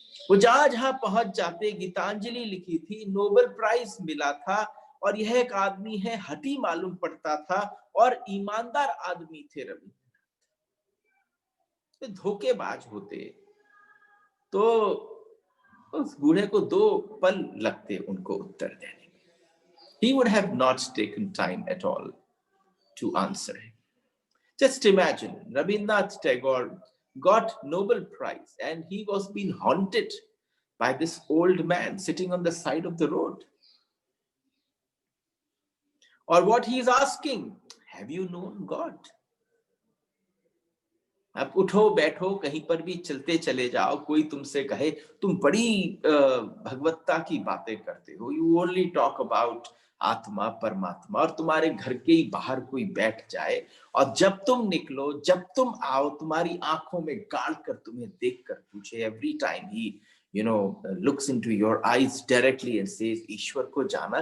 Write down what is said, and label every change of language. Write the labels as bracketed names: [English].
[Hindi] वो जहां जहां पहुंच जाते, गीतांजलि लिखी थी, नोबेल प्राइज मिला था, और यह एक आदमी है, हठी मालूम पड़ता था, और ईमानदार आदमी थे रविन्द्रनाथ। धोखेबाज होते तो उस बूढ़े को 2 पल लगते उनको उत्तर देने में। [English] He would have not taken time at all to answer him. Just imagine, Rabindranath Tagore got Nobel Prize and he was being haunted by this old man sitting on the side of the road. Or what he is asking, have you known God? [Hindi] आप उठो बैठो कहीं पर भी चलते चले जाओ, कोई तुमसे कहे तुम बड़ी भगवत्ता की बातें करते हो, [English] you only talk about [Hindi] आत्मा परमात्मा, और तुम्हारे घर के ही बाहर कोई बैठ जाए और जब तुम निकलो, जब तुम आओ, तुम्हारी आंखों में गाड़ कर तुम्हें देख कर पूछे, [English] every time he looks into your eyes directly and says, [Hindi] ईश्वर को जाना?